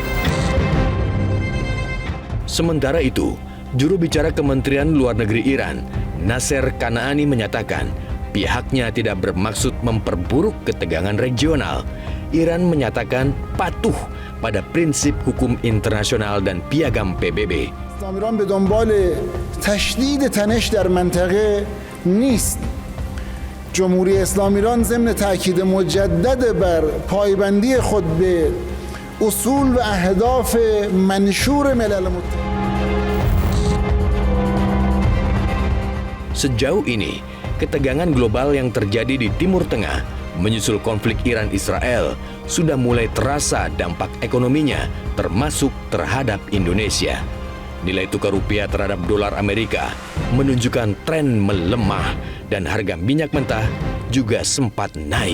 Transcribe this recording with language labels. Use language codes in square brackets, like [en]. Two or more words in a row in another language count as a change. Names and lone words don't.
[id] Sementara itu, juru bicara Kementerian Luar Negeri Iran, Nasser Kanaani menyatakan pihaknya tidak bermaksud memperburuk ketegangan regional. Iran menyatakan patuh pada prinsip hukum internasional dan piagam PBB. [fa] ایران به دنبال تشدید تنش در منطقه نیست. جمهوری اسلامی ایران ضمن تاکید مجدد بر پایبندی خود به اصول و اهداف منشور ملل متحد. [id] Sejauh ini, ketegangan global yang terjadi di Timur Tengah menyusul konflik Iran-Israel sudah mulai terasa dampak ekonominya, termasuk terhadap Indonesia. Nilai tukar rupiah terhadap dolar Amerika menunjukkan tren melemah dan harga minyak mentah juga sempat naik.